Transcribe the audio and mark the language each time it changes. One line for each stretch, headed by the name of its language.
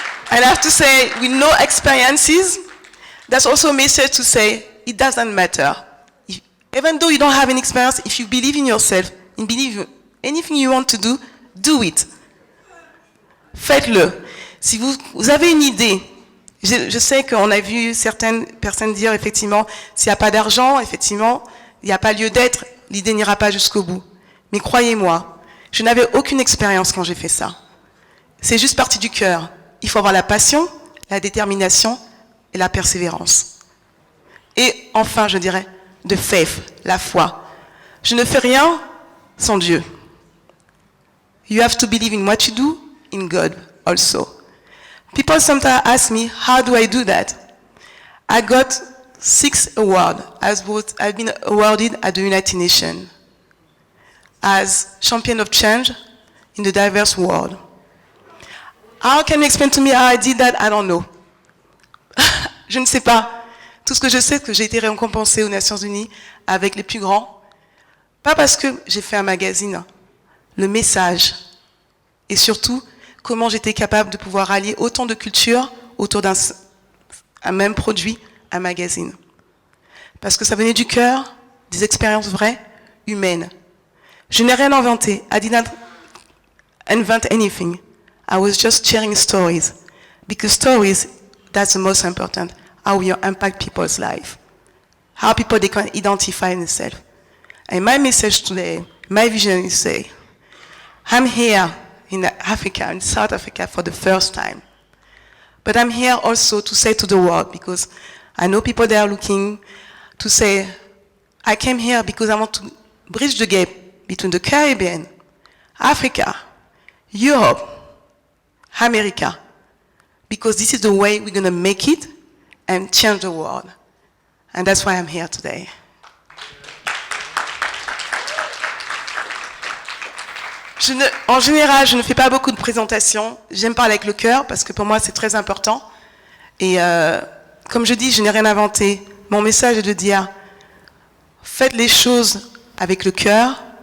English: And I have to say, with no experiences, that's also a message to say, it doesn't matter. Even though you don't have any experience, if you believe in yourself, and believe anything you want to do it.
French: Faites-le. Si vous avez une idée, je sais qu'on a vu certaines personnes dire, effectivement, s'il n'y a pas d'argent, effectivement, il n'y a pas lieu d'être, l'idée n'ira pas jusqu'au bout. Mais croyez-moi, je n'avais aucune expérience quand j'ai fait ça. C'est juste parti du cœur. Il faut avoir la passion, la détermination et la persévérance. Et enfin, je dirais,
English: the faith,
French: la foi. Je ne fais rien sans Dieu.
English: You have to believe in what you do, in God also. People sometimes ask me, how do I do that? I got 6 awards. I've been awarded at the United Nations as champion of change in the diverse world. How can you explain to me how I did that? I don't know.
French: Je ne sais pas. Tout ce que je sais, c'est que j'ai été récompensée aux Nations Unies avec les plus grands. Pas parce que j'ai fait un magazine, le message. Et surtout, comment j'étais capable de pouvoir allier autant de cultures autour d'un même produit, un magazine. Parce que ça venait du cœur, des expériences vraies, humaines. Je n'ai rien inventé.
English: I did not invent anything. I was just sharing stories. Because stories, that's the most important. How you impact people's life. How people they can identify themselves. And my message today, my vision is say, I'm here in Africa, in South Africa for the first time. But I'm here also to say to the world, because I know people there are looking to say, I came here because I want to bridge the gap between the Caribbean, Africa, Europe, America, because this is the way we're going to make it and change the world. And that's why I'm here today.
French: En général, je ne fais pas beaucoup de présentations. J'aime parler avec le cœur parce que pour moi, c'est très important. Et comme je dis, je n'ai rien inventé. Mon message est de dire, faites les choses avec le cœur.